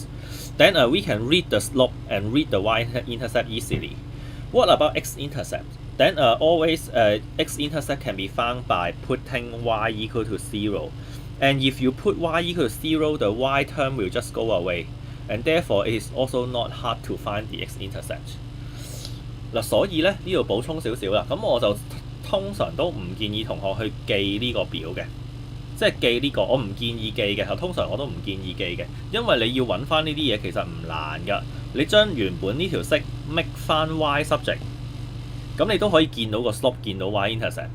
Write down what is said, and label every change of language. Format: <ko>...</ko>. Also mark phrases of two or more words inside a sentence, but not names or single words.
<en>Then we can read the slope and read the y-intercept easily. What about x-intercept? Then always x-intercept can be found by putting y equal to 0. And if you put y equal to 0, the y term will just go away. And therefore it is also not hard to find the x-intercept.</en> <yue>嗱，所以咧呢度補充少少啦，咁我就通常都唔建議同學去記呢個表嘅，即係記呢個我唔建議記嘅，通常我都唔建議記嘅，因為你要揾翻呢啲嘢其實唔難㗎，你將原本呢條式 make 翻</yue> <en>y subject，</en> <yue>咁你都可以見到個 slope， 見到 y-intercept。</yue>